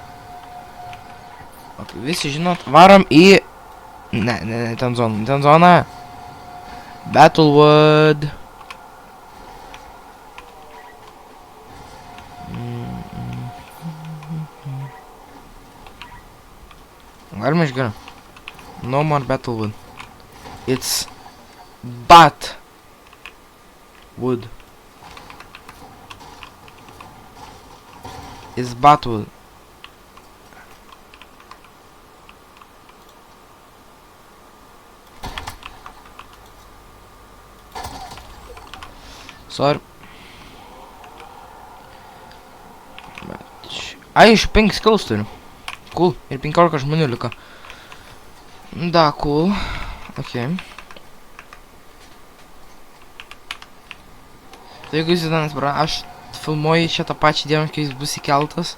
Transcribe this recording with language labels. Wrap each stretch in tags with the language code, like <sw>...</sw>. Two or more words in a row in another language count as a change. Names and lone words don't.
<lt>Visi žinot, varom į... Ne, ten zona. Battlewood. Galima išgeriam.</lt> <en>No more Battlewood. It's... Wood. It's Battlewood. Sorry.</en> <lt>Ai, iš 5 skills turiu. Cool. Ir 15 žmonių liko. Da, cool. Ok. Tai jeigu jūs įdomas, aš filmuoju šitą pačią dieną, kai jis bus įkeltas.</lt>